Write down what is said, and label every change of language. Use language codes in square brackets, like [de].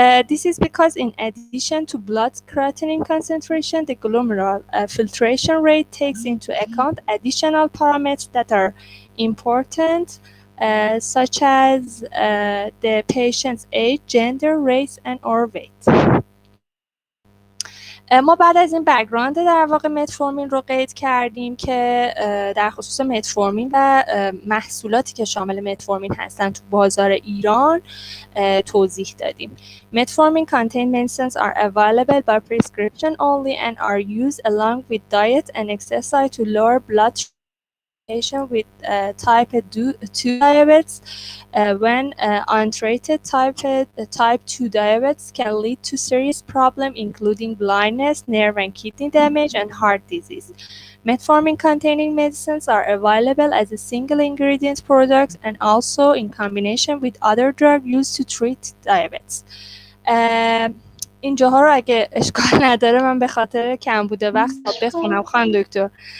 [en] This is because in addition to blood creatinine concentration, the glomerular filtration rate takes into account additional parameters that are important, such as the patient's age, gender, race, and or weight. [fa] ما بعد از این بک‌گراند در واقع متفورمین رو قید کردیم که در خصوص متفورمین و محصولاتی که شامل متفورمین هستن تو بازار ایران توضیح دادیم. [en] Metformin contained medicines are available by prescription only and are used along with diet and exercise to lower blood sugar. Patient with type 2 diabetes, when untreated type 2 diabetes can lead to serious problems including blindness, nerve and kidney damage, and heart disease. Metformin containing medicines are available as a single ingredient product and also in combination with other drugs used to treat diabetes. [fa] اینجاها رو اگه اشکال نداره من به خاطر کمبود وقت بخونم خانم دکتر.